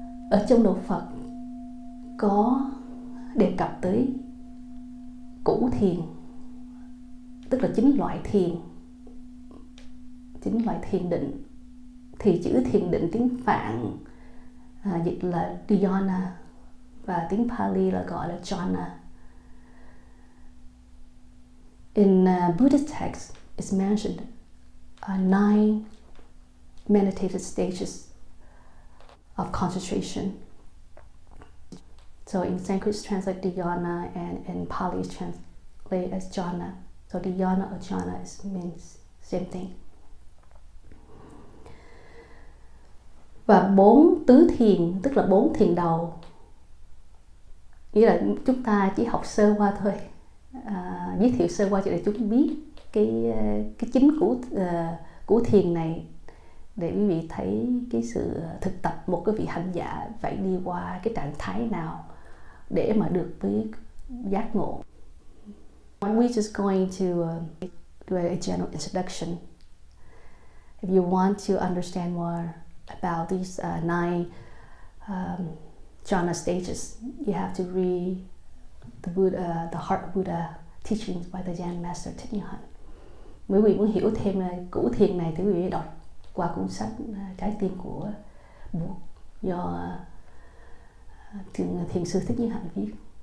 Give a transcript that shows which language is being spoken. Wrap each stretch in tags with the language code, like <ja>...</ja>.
<vi>Ở trong đạo Phật có đề cập tới củ thiền, tức là 9 loại thiền, 9 loại thiền định. Thì chữ thiền định tiếng Phạn dịch là dhyana và tiếng Pali là gọi là jhana.</vi> <en>In Buddhist text, it's mentioned 9 meditative stages of concentration. So in Sanskrit it's translated dhyana, and in Pali it's translated as jhana. So dhyana or jhana means same thing.</en> <vi>Và 4 tứ thiền, tức là 4 thiền đầu, nghĩa là chúng ta chỉ học sơ qua thôi, giới thiệu sơ qua để chúng biết cái 9 củ thiền này, để quý vị thấy cái sự thực tập một cái vị hành giả phải đi qua cái trạng thái nào để mà được với giác ngộ.</vi> <en>We're just going to do a general introduction. If you want to understand more about these 9 jhana stages, you have to read the Heart Buddha teachings by the Zen Master Thich Thanh Dieu.</en> <vi>Nếu quý vị muốn hiểu thêm củ thiền này thì quý vị đọc qua cuốn sách Trái tim của Bụt do thiền sư Thích Thanh Dieu viết.</vi>